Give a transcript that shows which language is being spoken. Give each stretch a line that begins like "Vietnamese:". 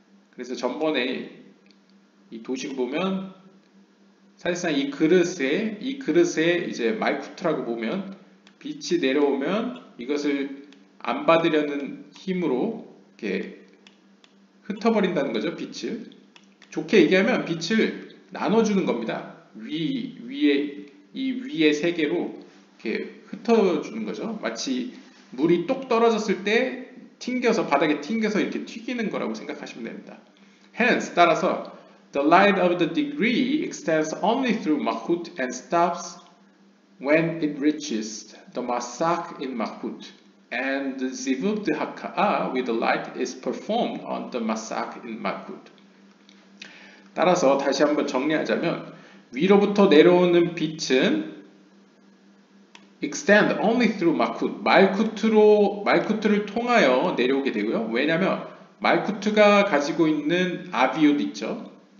Korean: 그래서 전번에 이 도식 보면 사실상 이 그릇에 이제 말쿠트라고 보면 빛이 내려오면 이것을 안 받으려는 힘으로 이렇게 흩어버린다는 거죠. 빛을 좋게 얘기하면 빛을 나눠주는 겁니다. 위의 세계로 이렇게 흩어주는 거죠. 마치 물이 똑 떨어졌을 때 바닥에 튕겨서 이렇게 튀기는 거라고 생각하시면 됩니다.
English: Hence 따라서 the light of the degree extends only through Malkuth and stops when it reaches the masak in Malkuth. And the zivug de haka'a with the light is performed on the masak in Malkuth.
Korean: 따라서 다시 한번 정리하자면 위로부터 내려오는 빛은
English: extend only through Malkuth.
Korean: 말쿠트를 통하여 내려오게 되고요. 왜냐하면 말쿠트가 가지고 있는 아비옷 있죠.